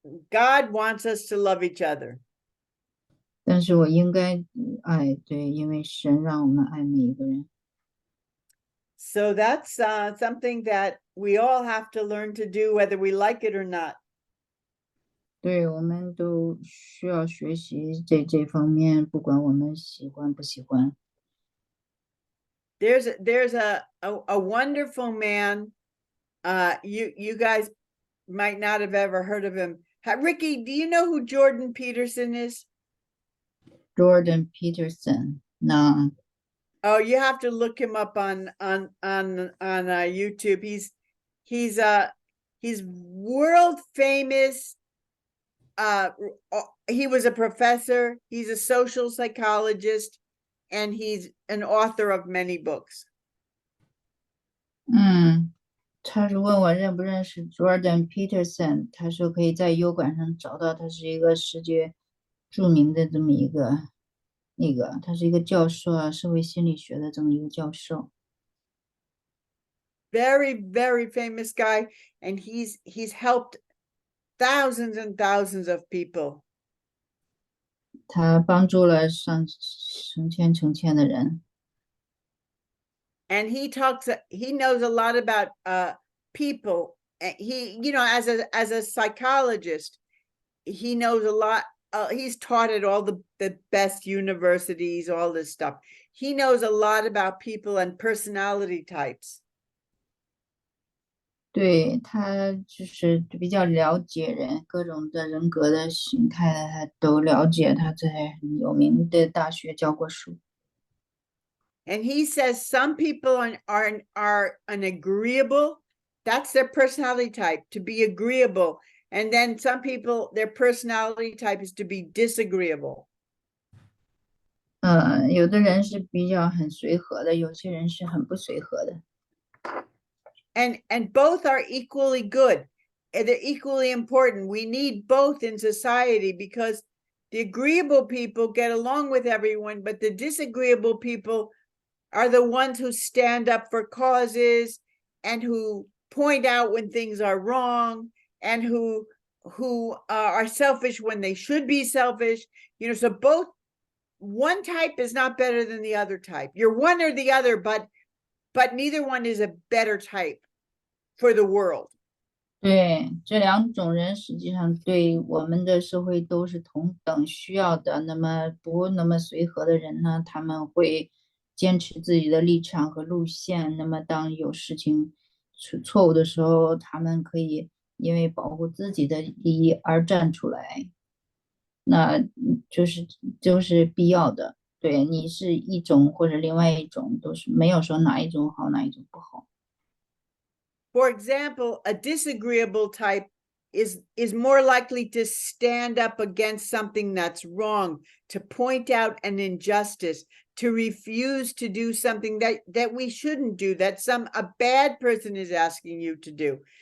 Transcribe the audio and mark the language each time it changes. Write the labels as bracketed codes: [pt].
[en] God wants us to love each other. [zh] 但是我应该爱，对，因为神让我们爱每一个人。 [en] So that's something that we all have to learn to do, whether we like it or not. [zh] 对，我们都需要学习这方面，不管我们喜欢不喜欢。 [en] There's a wonderful man. You guys might not have ever heard of him. Ricky, do you know who Jordan Peterson is? [zh] Jordan Peterson， 那 [en] Oh, you have to look him up on YouTube. He's world famous. He was a professor. He's a social psychologist, and he's an author of many books. [zh] 他是问我认不认识 Jordan Peterson， 他说可以在油管上找到，他是一个世界著名的这么一个他是一个教授啊，社会心理学的这么一个教授。 [en] Very, very famous guy, and he's helped thousands and thousands of people. [zh] 他帮助了成千的人。 [en] And he knows a lot about people. He, as a psychologist, he knows a lot. He's taught at all the best universities, all this stuff. He knows a lot about people and personality types. [zh] 对，他就是比较了解人，各种的人格的形态他都了解，他在很有名的大学教过书。 [en] And he says some people are an agreeable, that's their personality type, to be agreeable. And then some people, their personality type is to be disagreeable. [zh] 有的人是比较很随和的，有些人是很不随和的。 [en] And both are equally good. They're equally important. We need both in society because the agreeable people get along with everyone, but the disagreeable people are the ones who stand up for causes and who point out when things are wrong and who are selfish when they should be selfish. So both, one type is not better than the other type. You're one or the other, but neither one is a better type for the world. [zh] 对，这两种人实际上对我们的社会都是同等需要的。那么不那么随和的人呢，他们会坚持自己的立场和路线。那么当有事情错误的时候，他们可以因为保护自己的利益而站出来，那就是必要的。对，你是一种或者另外一种，都是没有说哪一种好，哪一种不好。 [en] For example, a disagreeable type is more likely to stand up against something that's wrong, to point out an injustice, to refuse to do something that we shouldn't do, that a bad person is asking you to do.